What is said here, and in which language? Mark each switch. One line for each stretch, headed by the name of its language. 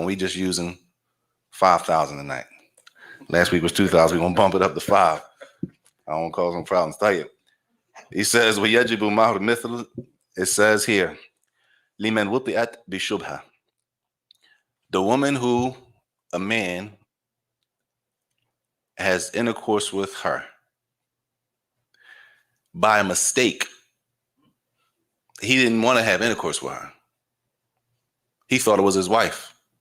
English: And we just using 5,000 tonight. Last week was 2,000. We're going to bump it up to 5. I don't want to cause some problems. Tell you. He says,
Arabic: وَيَجِبُ مَهْرُ مِثْلُ.
English: It says here,
Arabic: لِمَنْ وُطِئَتْ بِشُبْهَةٍ.
English: The woman who a man has intercourse with her by mistake. He didn't want to have intercourse with her. He thought it was his wife.